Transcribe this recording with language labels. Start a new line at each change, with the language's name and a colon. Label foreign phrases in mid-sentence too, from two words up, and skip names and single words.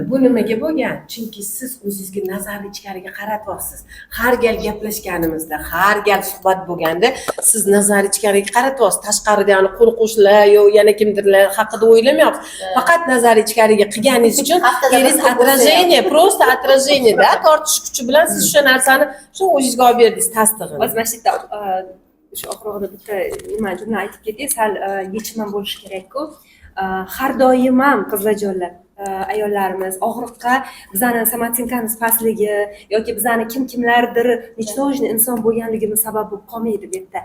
Uzbek: Bu nimaga bo'lgan? Chunki siz o'zingizga nazarni ichkariga qaratyapsiz. Har gal gaplashganimizda, har gal suhbat bo'lganda siz nazarni ichkariga qaratyapsiz. Tashqarida yana qo'ni-qo'shnilar yo yana kimdirlar haqida o'ylamayapsiz. Faqat nazarni ichkariga qilganingiz uchun eringiz
Russian: отражение, просто отражение-
Uzbek: da tortish kuchi bilan siz o'sha narsani shu o'zingizga olib berdingiz tasdig'ini. Hozir mana shu yerda shu oxirida bitta nima jumla aytib ketay, sal yechim ham bo'lishi kerak-ku. Har doim ham qizlarjonlar, ayollarimiz og'riqqa bizani samotsenkamiz pastligi yoki bizani kimlardir nechtojni inson bo'lganligimiz sabab bo'lib qolmaydi bu yerda.